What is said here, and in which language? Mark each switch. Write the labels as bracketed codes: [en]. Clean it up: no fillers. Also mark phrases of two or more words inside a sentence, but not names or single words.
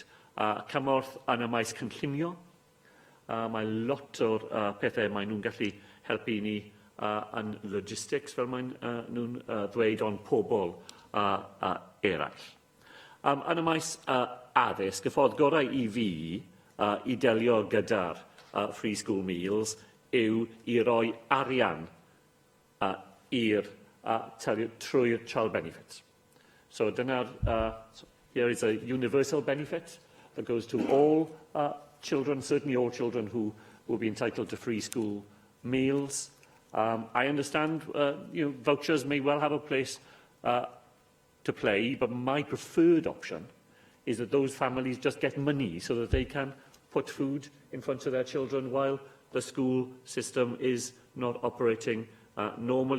[cy] Cymorth yn y maes cynllunio. Mae lot o'r pethau maen nhw'n gallu helpu ni yn logistics, fel maen nhw'n ddweud, ond pobl eraill. Yn y maes addysg, y ffordd gorau i fi i delio gyda'r [en] free school meals [cy] yw i roi arian trwy'r [en] child benefit. So here is a universal benefit that goes to all children, certainly all children who will be entitled to free school meals. I understand vouchers may well have a place to play, but my preferred option is that those families just get money so that they can put food in front of their children while the school system is not operating normally.